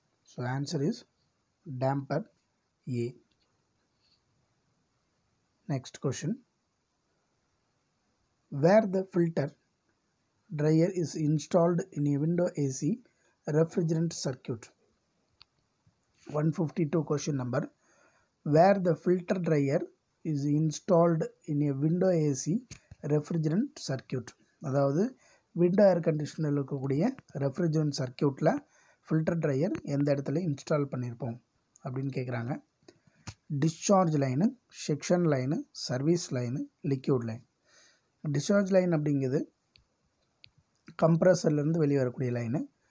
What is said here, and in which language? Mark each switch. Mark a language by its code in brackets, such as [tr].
[en] So answer is damper A. Next question. Where the filter drier is installed in a window AC refrigerant circuit. 152 question number. Where the filter drier is installed in a window AC refrigerant circuit. [ta] அதாவது window ஏர் கண்டிஷனில் இருக்கக்கூடிய refrigerant சர்க்யூட்டில் filter dryer எந்த இடத்துல install பண்ணியிருப்போம் அப்படின்னு கேட்குறாங்க. [en] Discharge line, section line, service line, liquid line. [ta] Discharge line அப்படிங்கிறது கம்ப்ரஸர்லேருந்து வெளியே வரக்கூடிய லைனு.